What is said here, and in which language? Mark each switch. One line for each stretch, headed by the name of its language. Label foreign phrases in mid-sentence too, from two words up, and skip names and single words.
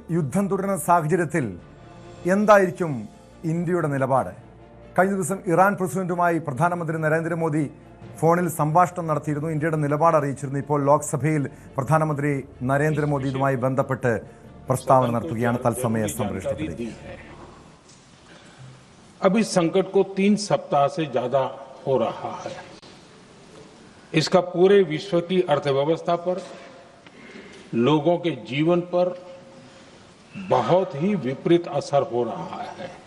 Malayalam: യുദ്ധം തുടരുന്ന സാഹചര്യത്തിൽ എന്തായിരിക്കും ഇന്ത്യയുടെ നിലപാട്? കഴിഞ്ഞ ദിവസം ഇറാൻ പ്രസിഡന്റുമായി പ്രധാനമന്ത്രി നരേന്ദ്രമോദി ഫോണിൽ സംഭാഷണം നടത്തിയിരുന്നു, ഇന്ത്യയുടെ നിലപാട് അറിയിച്ചിരുന്നു. ഇപ്പോൾ ലോക്സഭയിൽ പ്രധാനമന്ത്രി നരേന്ദ്രമോദി ഇതുമായി ബന്ധപ്പെട്ട് പ്രസ്താവന നടത്തുകയാണ്. തത്സമയ സംപ്രേഷണത്തിലേക്ക്.
Hindi: अब इस संकट को 3 सप्ताह से ज्यादा हो रहा है। इसका पूरे विश्व की अर्थव्यवस्था पर, लोगों के जीवन पर बहुत ही विपरीत असर हो रहा है।